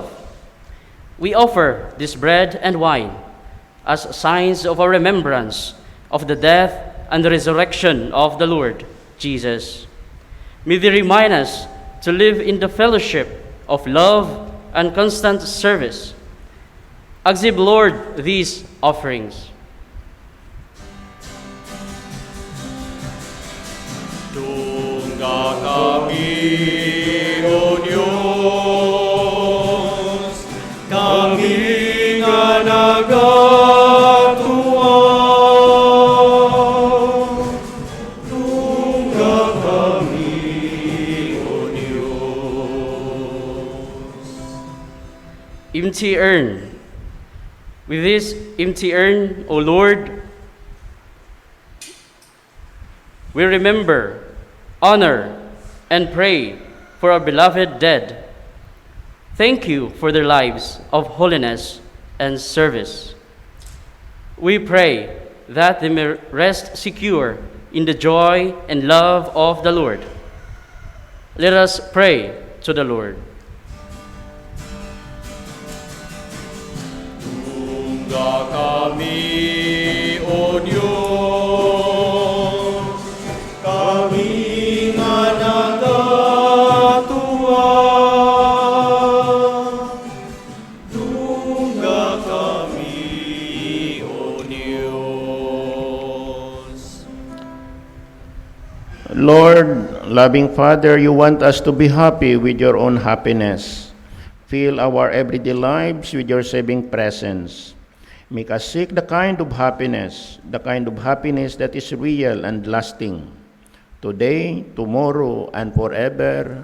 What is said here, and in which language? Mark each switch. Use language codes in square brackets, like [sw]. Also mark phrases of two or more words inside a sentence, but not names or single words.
[en] We offer this bread and wine as signs of our remembrance of the death and the resurrection of the Lord Jesus. May they remind us to live in the fellowship of love and constant service. Accept, Lord, these offerings. [hil] Tunggal kami, O Diyos, kami nga nagatuaw. Tunggal kami, O Diyos. [en] Empty urn. With this empty urn, O Lord, we remember, honor, and pray for our beloved dead. Thank you for their lives of holiness and service. We pray that they may rest secure in the joy and love of the Lord. Let us pray to the Lord. [hil] Tunggal kami, O Diyos, kami nga nagatuaw. Tunggal kami, O Diyos. [en] Lord, loving Father, you want us to be happy with your own happiness. Fill our everyday lives with your saving presence. Make us seek the kind of happiness that is real and lasting, today, tomorrow, and forever.